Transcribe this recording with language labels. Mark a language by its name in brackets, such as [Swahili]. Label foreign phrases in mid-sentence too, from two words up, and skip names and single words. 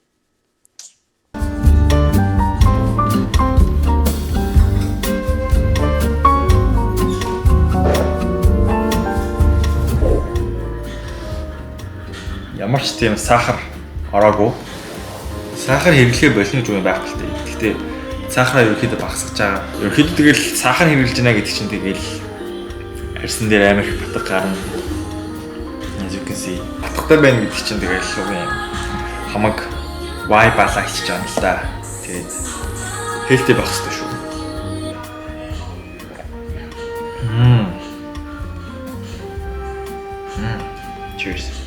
[Mongolian] Ямар ч тийм сахар ороогүй. Сахар хэрэглэхээ болно гэж юм байх л дээ. Гэхдээ сахараа ерөөхдөө багасгаж байгаа. Ерөөхдөө тэгэл сахар хэрэглэж байна гэдэг чинь тэгэл арьсан дээр амар их батг гарна. [English] As you can see. [Mongolian] Батгтай байна гэдэг чинь тэгэл хамаг Y балаа хийж байгаа юм л да. Тэгээд healthy байх хэрэгтэй шүү. Cheers.